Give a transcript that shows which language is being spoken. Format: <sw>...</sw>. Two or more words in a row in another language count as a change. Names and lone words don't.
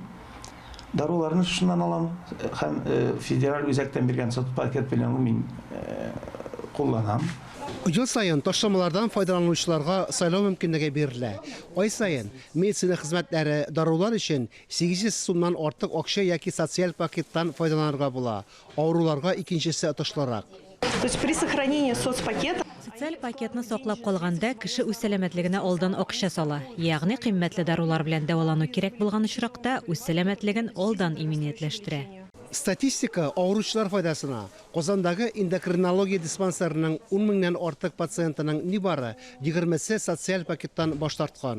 <tt>Даруларны шуннан алам һәм федераль үзәктән биргән социаль пакет белән мин кулланам. Ел сайын ташламалардан файдаланучыларга сайлау мөмкинлеге бирелә. Ай сайын медицина хезмәтләре дарулар өчен 800 сумнан артык акча яки социаль пакеттан файдаланырга була. Авыруларга икенчесе отышлырак.</tt> <ru>То есть при сохранении соцпакета</ru> <tt>Социаль пакетны саклап калганда кеше үз сәламәтлегенә алдан акча сала. Ягъни кыйммәтле дарулар белән дәвалану кирәк булган очракта үз сәламәтлеген алдан иминиятләштерә. Статистика авыручылар файдасына Казандагы эндокринология диспансерының 10 меңнән артык пациентының нибары 20се социаль пакеттан баш тарткан.</tt>